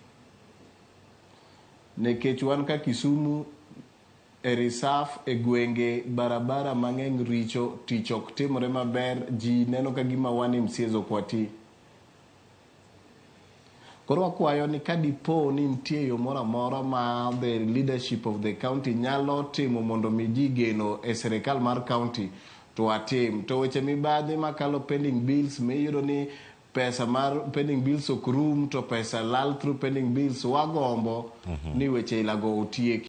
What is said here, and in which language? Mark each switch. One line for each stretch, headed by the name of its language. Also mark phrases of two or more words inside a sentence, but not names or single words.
Luo (Kenya and Tanzania): Nikech wan ka Kisumu e reserve e gwenge barabara mang'eny richo tich ok timore maber ji neno ka gima wan MCAs ok watii. Koro wakwayo ni kadipo ni nitie yo moro amora ma
English: the leadership of the county
Luo (Kenya and Tanzania): nyalo timo mondo mi ji geno e sirikal mar county to atim. To weche mibadhi makalo
English: pending bills
Luo (Kenya and Tanzania): miyudo ni pesa mar
English: pending bills
Luo (Kenya and Tanzania): ok rum to pesa lal
English: through pending bills
Luo (Kenya and Tanzania): wagombo ni weche ilago otieki.